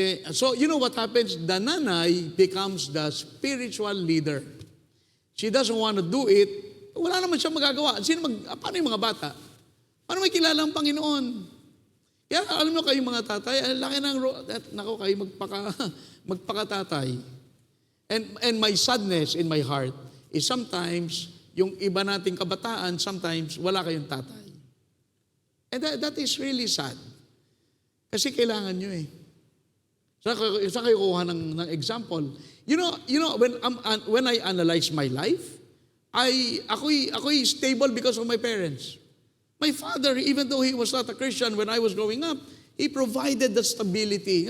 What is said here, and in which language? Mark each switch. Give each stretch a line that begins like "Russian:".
English: So, you know what happens? The nanay becomes the spiritual leader. She doesn't want to do it.
Filipino: Wala naman siya magagawa. Paano yung mga bata? Paano may kilala ang Panginoon? Kaya alam mo kayo mga tatay, laki ng kayo magpakatatay.
English: And my sadness in my heart is sometimes,
Filipino: yung iba nating kabataan,
English: sometimes
Filipino: wala kayong tatay.
English: And that is really sad.
Filipino: Kasi kailangan nyo eh. Saan kayo kuha ng example?
English: You know, when I analyze my life,
Filipino: ako'y
English: stable because of my parents. My father, even though he was not a Christian when I was growing up, he provided the stability.